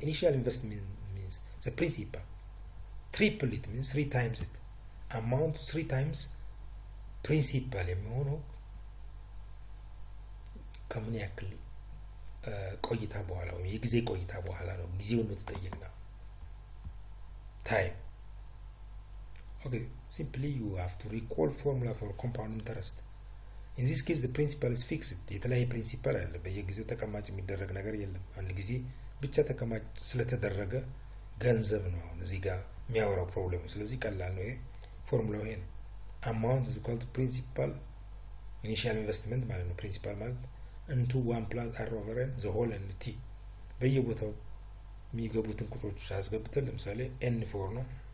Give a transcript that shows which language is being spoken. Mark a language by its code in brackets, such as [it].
[en] Initial investment means the principal. Triple it means 3 times it. Amount 3 times principal [am] የሚሆነው ከምን ያክል ቆይታ በኋላ ወይ የጊዜ ቆይታ በኋላ ነው። ጊዜውን ነው ተጠየቅነው። time. [en] Okay, simply you have to recall formula for compound interest. In this case the principal is fixed. [am] የተለያየ ፕሪንሲፓል አለ። በየጊዜው ተቀማጭ የሚደረግ ነገር የለም። አንድ ጊዜ ብቻ ተቀማጭ ስለተደረገ ገንዘብ ነው አሁን እዚህ ጋር የሚያወራው ፕሮብሌሙ። ስለዚህ ቀላል ነው። ይሄ ፎርሙላው ይሄ ነው። [en] amount is equal to principal initial investment [am] ማለት ነው። ፕሪንሲፓል ማለት [en] into 1 plus r over n the whole n t [am] በየቦታው የሚገቡትን ቁጥሮች አስገብተን ለምሳሌ n4 ነው።